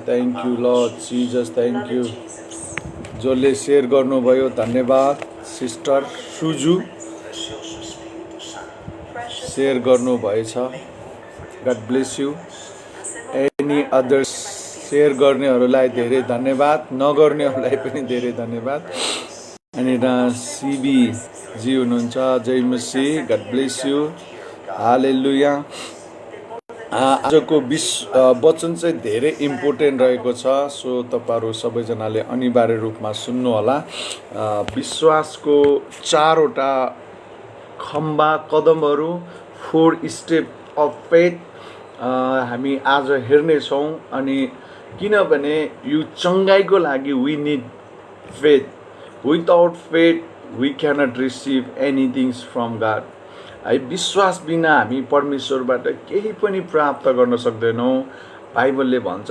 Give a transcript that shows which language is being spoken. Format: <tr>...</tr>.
<en>Thank you Lord Jesus, thank you.</en> <ne>जसले share गर्नुभयो धन्यवाद। सिस्टर सुजु सेयर गर्नुभएछ,</ne> <en>God bless you. Any others</en> <ne>share गर्नेहरूलाई धेरै धन्यवाद, नगर्नेहरूलाई पनि धेरै धन्यवाद। अनि सिबी जी हुनुहुन्छ, जय मसी</ne> <en>god bless you,</en> <ne>हालेलुया। आजको वचन चाहिँ धेरै इम्पोर्टेन्ट रहेको छ, सो तपाईहरु सबैजनाले अनिवार्य रूपमा सुन्नु होला। विश्वासको 4 वटा खम्बा कदमहरू,</ne> <en>4 step of faith</en> <ne>हामी आज हेर्नेछौँ। अनि किनभने यो चङ्गाइको लागि</ne> <en>We need faith. Without faith we cannot receive anything from God.</en> <ne>है, विश्वास बिना हामी परमेश्वरबाट केही पनि प्राप्त गर्न सक्दैनौँ, बाइबलले भन्छ।</ne>